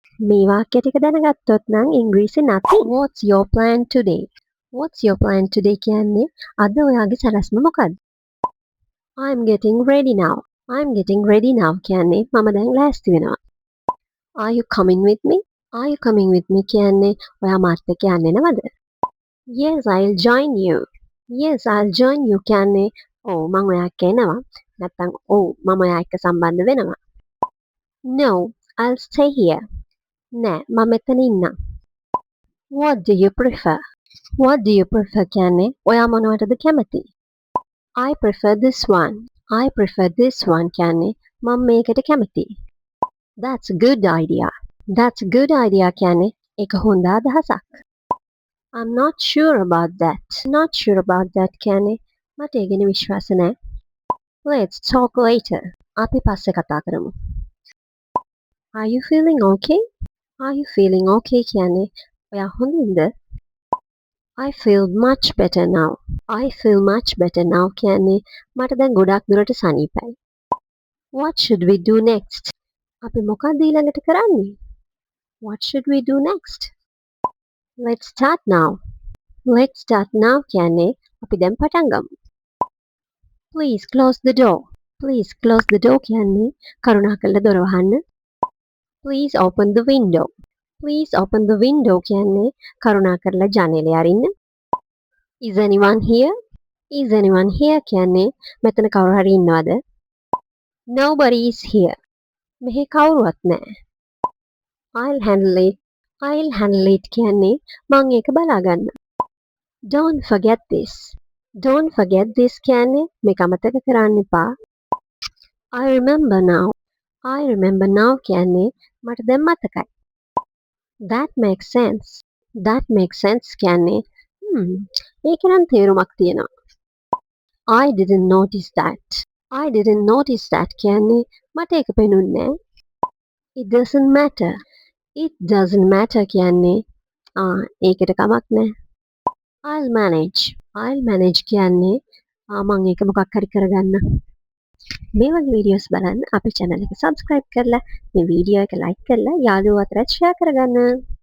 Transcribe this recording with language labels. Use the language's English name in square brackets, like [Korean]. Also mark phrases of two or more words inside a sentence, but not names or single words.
[Sinhala] මේ වාක්‍ය ටික දැනගත්තොත් නම් ඉංග්‍රීසි nothing. [English] What's your plan today? What's your plan today [Sinhala] කියන්නේ අද ඔයාගේ සැලැස්ම මොකක්ද? [English] I'm getting ready now. I'm getting ready now [Sinhala] කියන්නේ මම දැන් ලෑස්ති වෙනවා. [English] Are you coming with me? Are you coming with me [Sinhala] කියන්නේ ඔයා මාත් එක්ක යන්නේ නැවද? [English] Yes, I'll join you. Yes, I'll join you [Sinhala] කියන්නේ ඔව් මම ඔයා එක්ක එනවා. නැත්නම් ඔව් මම ඔයා එක්ක සම්බන්ධ වෙනවා. [English] No, I'll stay here. [Sinhala] නෑ මම මෙතන ඉන්නම්. [English] What do you prefer? What do you prefer [Sinhala] කියන්නේ ඔයා මොනවටද කැමති? [English] I prefer this one. I prefer this one [Sinhala] කියන්නේ මම මේකට කැමතියි. [English] That's a good idea. That's a good idea [Sinhala] කියන්නේ ඒක හොඳ අදහසක්. [English] I'm not sure about that. Not sure about that [Sinhala] කියන්නේ මට ඒ ගැන විශ්වාස නැහැ. [English] Let's talk later. [Sinhala] අපි පස්සේ කතා කරමු. [English] Are you feeling okay? Are you feeling okay [Sinhala] කියන්නේ ඔයා හොඳින්ද? [English] I feel much better now. I feel much better now [Sinhala] කියන්නේ මට දැන් ගොඩක් දුරට සනීපයි. [English] What should we do next? [Sinhala] අපි මොකක්ද ඊළඟට කරන්නේ? [English] What should we do next? Let's start now. Let's start now [Sinhala] කියන්නේ අපි දැන් පටන් ගමු. [English] Please close the door. Please close the door [Sinhala] කියන්නේ කරුණාකරලා දොර වහන්න. [English] Please open the window. Please open the window [Sinhala] කියන්නේ කරුණාකරලා ජනේලය අරින්න. [English] Is anyone here? Is anyone here [Sinhala] කියන්නේ මෙතන කවුරු හරි ඉන්නවද? [English] Nobody is here. [Sinhala] මෙහි කවුරුවත් නැහැ. [English] I'll handle it. I'll handle it [Sinhala] කියන්නේ මං ඒක බලා ගන්න. [English] Don't forget this. Don't forget this [Sinhala] කියන්නේ මේක අමතක කරන්න එපා. [English] I remember now. I remember now [Sinhala] කියන්නේ මට දැන් මතකයි. [English] That makes sense. That makes sense [Sinhala] කියන්නේ ඒක නම් තේරුමක් තියෙනවා. [English] I didn't notice that. I didn't notice that [Sinhala] කියන්නේ මට ඒක පෙනුන්නේ නැහැ. [English] It doesn't matter. It doesn't matter [Sinhala] කියන්නේ ඒකට කමක් නැහැ. [English] I'll manage. I'll manage [Sinhala] කියන්නේ මම ඒක මොකක් හරි කරගන්න. මේ වගේ වීඩියෝස් බලන්න අපේ channel එක subscribe කරලා මේ වීඩියෝ එක like කරලා යාළුවෝ අතරත් share කරගන්න.